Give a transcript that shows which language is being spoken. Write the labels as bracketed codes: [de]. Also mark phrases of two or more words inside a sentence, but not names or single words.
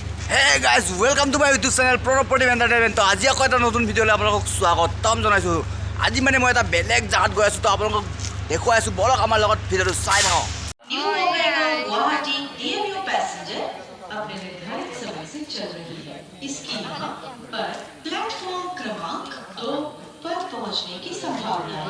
[en] Hey guys, welcome to my YouTube channel Property Entertainment. [as] তো আজি আকৌ এটা নতুন ভিডিঅ' লৈ আপোনালোকক স্বাগতম জনাইছোঁ। আজি মানে মই এটা বেলেগ জাগাত গৈ আছোঁ, তো আপোনালোকক দেখুৱাই আছোঁ। বলক আমাৰ লগত ভিডিঅ'টো চাই থাকক। [hi] न्यू ओमेगा गुवाहाटी डीएमयू पैसेंजर अपने निर्धारित समय से चल रही है। इसकी यहाँ पर प्लेटफॉर्म क्रमांक 2 पर पहुँचने की संभावना है।